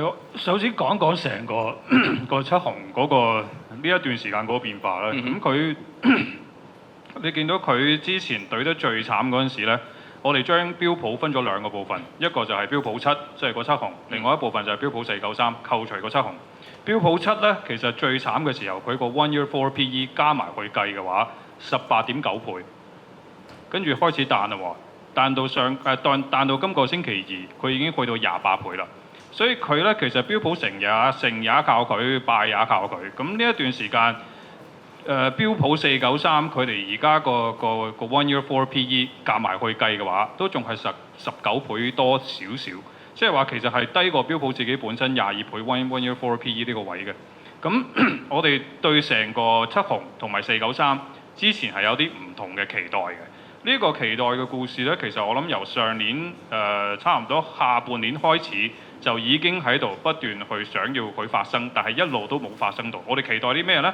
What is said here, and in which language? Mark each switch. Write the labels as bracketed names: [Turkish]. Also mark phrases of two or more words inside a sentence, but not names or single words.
[Cantonese] 首先講成個七雄嗰個呢一段時間嗰個變化啦。咁佢你見到佢之前對得最慘嗰陣時咧，我哋將標普分咗2個部分，一個就係標普7，即係個七雄；另外一部分就係標普493，扣除個七雄。標普7咧，其實最慘嘅時候，佢個 [English] 1-year forward PE [Cantonese] 加埋去計嘅話，18.9倍，跟住開始彈啦喎，彈到今個星期2，佢已經去到28倍啦。所以佢咧其實標普成也靠佢，敗也靠佢。咁呢一段時間，標普493佢哋而家個 [English] 1-year forward PE [Cantonese] 夾埋去計嘅話，都仲係19倍多少少。即係話其實係低過標普自己本身22倍 [English] 1-year forward PE [Cantonese] 呢個位嘅。咁我哋對成個七雄同埋493之前係有啲唔同嘅期待嘅。呢個期待嘅故事呢，其實我諗由上年差唔多下半年開始就已經喺度不斷去想要佢發生，但係一路都冇發生到。我哋期待啲咩呢？